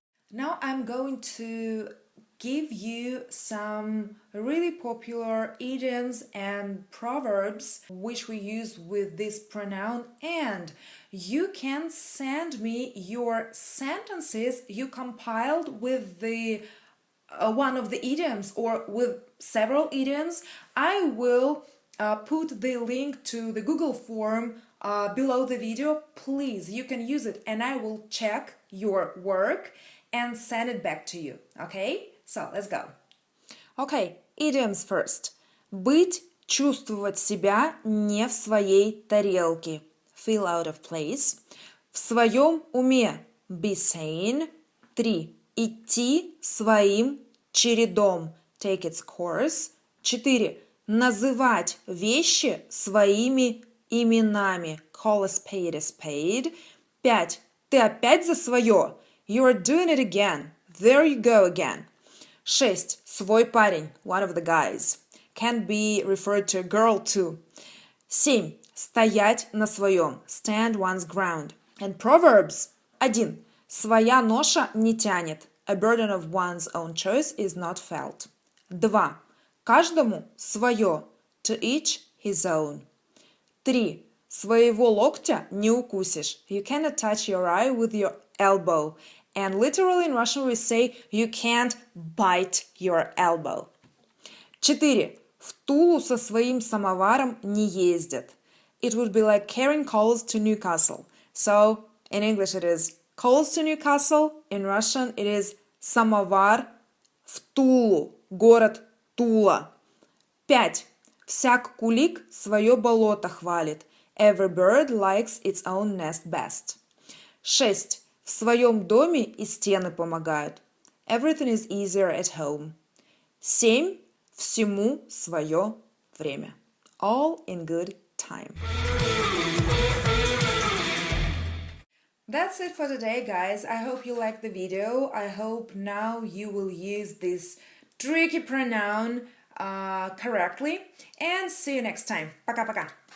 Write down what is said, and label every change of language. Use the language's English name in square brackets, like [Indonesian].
[English] Now I'm going to give you some really popular idioms and proverbs which we use with this pronoun, and you can send me your sentences you compiled with the one of the idioms or with several idioms. I will put the link to the Google form below the video. Please, you can use it and I will check your work and send it back to you. Okay? So, let's go. Okay, idioms first. [Russian] Быть, чувствовать себя не в своей тарелке. [English] Feel out of place. [Russian] В своем уме. [English] Be sane. 3. Идти своим чередом. Take its course. 4. [Russian] Называть вещи своими именами. [English] Call a spade. 5. [Russian] Ты опять за свое. [English] You are doing it again. There you go again. 6. [Russian] Свой парень. [English] One of the guys. Can be referred to a girl too. 7. [Russian] Стоять на своем. [English] Stand one's ground. And proverbs. 1. [Russian] Своя ноша не тянет. [English] A burden of one's own choice is not felt. 2. [Russian] Каждому свое. [English] To each his own. 3. [Russian] Своего локтя не укусишь. [English] You cannot touch your eye with your elbow. And literally in Russian we say you can't bite your elbow. 4. [Russian] В Тулу со своим самоваром не ездят. [English] It would be like carrying coals to Newcastle. So in English it is coals to Newcastle. In Russian it is [Russian] самовар в Тулу. Город Тула. 5. Всяк кулик свое болото хвалит. [English] Every bird likes its own nest best. 6. [Russian] В своем доме и стены помогают. [English] Everything is easier at home. 7. [Russian] Всему свое время. [English] All in good time. That's it for today, guys. I hope you liked the video. I hope now you will use this tricky pronoun correctly. And see you next time. [Russian] Пока-пока.